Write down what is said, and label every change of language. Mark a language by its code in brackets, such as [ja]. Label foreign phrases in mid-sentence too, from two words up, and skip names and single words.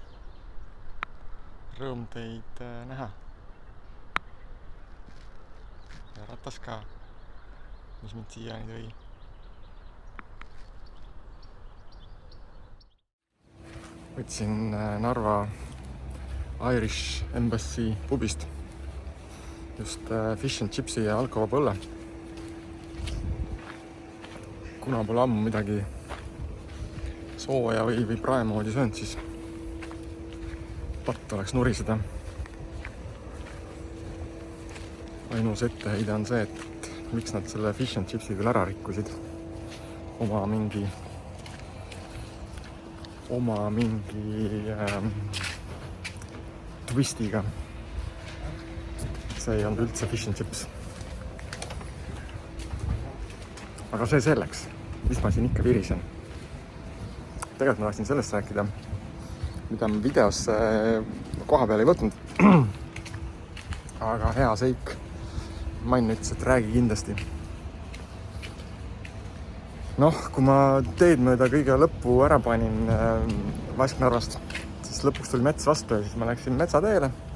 [et] Rõõm teid näha. Ja ratas ka, mis mind siiani tõi. Võtsin Narva Irish Embassy pubist just [en] fish and chipsi [et] ja alkovaba õlle. Kuna pole ammu midagi sooja või praemoodi söönud, siis patt oleks nuriseda. Ainus etteheide on see, et miks nad selle [en] fish and chipsi [et] veel ära rikkusid oma mingi twistiga. See ei olnud üldse [en] fish and chips. [et] Aga see selleks, mis ma siin ikka virisen. Tegelikult ma tahtsin sellest rääkida, mida ma videos koha peal ei võtnud. Aga hea seik. Main ütles, et räägi kindlasti. Kui ma teed mööda kõige lõppu ära panin Vasknarvast, siis lõpuks tuli mets vastu ja siis ma läksin metsateele.